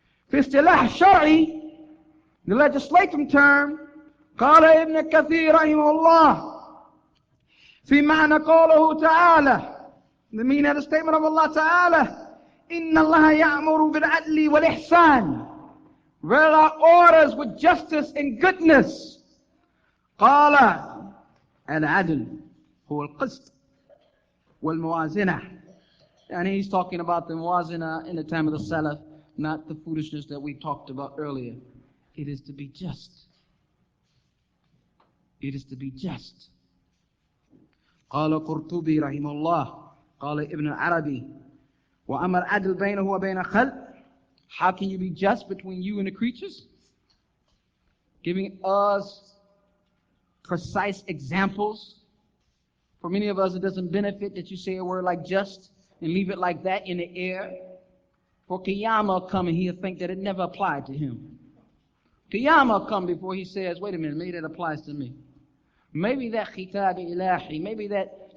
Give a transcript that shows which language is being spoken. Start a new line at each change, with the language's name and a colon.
Arabic: في اصطلاح الشرعي,
English: the legislative term,
Arabic: قال ابن كثير رحمه الله في معنى قوله تعالى,
English: the meaning of the statement of Allah Ta'ala,
Arabic: إن الله يأمر بالعدل والإحسان.
English: Verily orders with justice and goodness.
Arabic: قال العدل هو القسط والموازنة.
English: And he's talking about the muwazina in the time of the Salaf, not the foolishness that we talked about earlier. It is to be just. It is to be just.
Arabic: قال قرطبي رحمه الله قال ابن العربي وأما العدل بينه وبين خلق.
English: How can you be just between you and the creatures? Giving us precise examples. For many of us, it doesn't benefit that you say a word like just and leave it like that in the air. For Qiyamah will come and he'll think that it never applied to him. Qiyamah will come before he says, wait a minute, maybe that applies to me. Maybe that khitab ilahi, maybe that